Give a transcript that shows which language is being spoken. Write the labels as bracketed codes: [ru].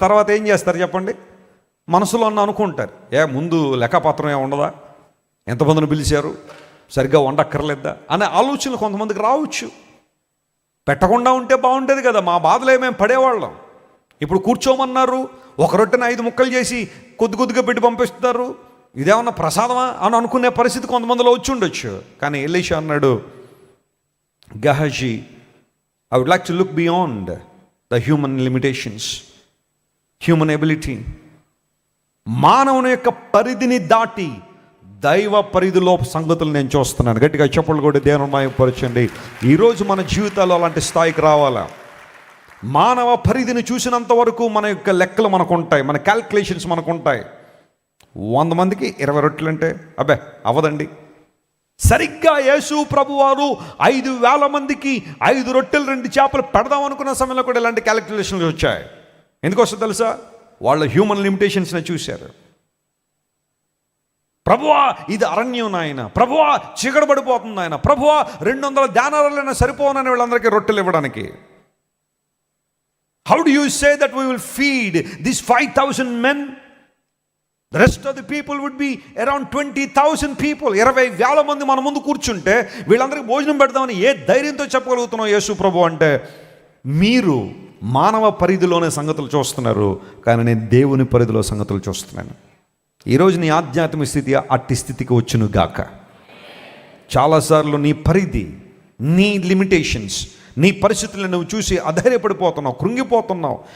[te] తర్వాత ఏం చేస్తారు చెప్పండి? మనసులో అనుకుంటారు, ముందు లెక్కపత్రం ఉండదా, ఎంతమందిని పిలిచారు, సరిగ్గా వండక్కర్లేదా అనే ఆలోచనలు కొంతమందికి రావచ్చు. పెట్టకుండా ఉంటే బాగుంటుంది కదా, మా బాధలో మేము పడేవాళ్ళం. ఇప్పుడు కూర్చోమన్నారు, ఒక రొట్టెని 5 ముక్కలు చేసి కొద్ది కొద్దిగా పెట్టి పంపిస్తారు. ఇదేమన్నా ప్రసాదమా అని అనుకునే పరిస్థితి కొంతమందిలో వచ్చి ఉండొచ్చు. కానీ ఎలీషా అన్నాడు, Gehazi, [en] I would like to look beyond the human limitations, human ability. [te] మానవుని యొక్క పరిధిని దాటి దైవ పరిధిలో సంగతులు నేను చూస్తున్నాను. గట్టిగా చప్పట్లు కొట్టి దేవుని మహిమపరచండి. ఈరోజు మన జీవితాల్లో అలాంటి స్థాయికి రావాలా? మానవ పరిధిని చూసినంత వరకు మన యొక్క లెక్కలు మనకు ఉంటాయి, మన క్యాల్కులేషన్స్ మనకు ఉంటాయి. 100 మందికి 20 రొట్టెలు అంటే అబ్బే అవ్వదండి. సరిగ్గా యేసు ప్రభువారు 5,000 మందికి 5 రొట్టెలు 2 చేపలు పెడదాం అనుకున్న సమయంలో కూడా ఇలాంటి క్యాలిక్యులేషన్లు వచ్చాయి. ఎందుకు వస్తుందో తెలుసా? వాళ్ళు హ్యూమన్ లిమిటేషన్స్ని చూశారు. ప్రభువా ఇది అరణ్యం నాయన, ప్రభువా చీకటి పడిపోతుంది ఆయన, ప్రభువా 200 ధ్యానాలైనా సరిపోనని వీళ్ళందరికీ రొట్టెలు ఇవ్వడానికి. [en] How do you say that we will feed these 5,000 men? The rest of the people would be around 20,000 people. [te] 20,000 మంది మన ముందు కూర్చుంటే వీళ్ళందరికీ భోజనం పెడదామని ఏ ధైర్యంతో చెప్పగలుగుతున్నాం యేసు ప్రభు అంటే? మీరు మానవ పరిధిలోనే సంగతులు చూస్తున్నారు, కానీ నేను దేవుని పరిధిలో సంగతులు చూస్తున్నాను. ఈరోజు నీ ఆధ్యాత్మిక స్థితి అట్టి స్థితికి వచ్చును గాక. చాలాసార్లు నీ పరిధి, నీ లిమిటేషన్స్, నీ పరిస్థితులను నువ్వు చూసి అధైర్యపడిపోతున్నావు, కృంగిపోతున్నావు.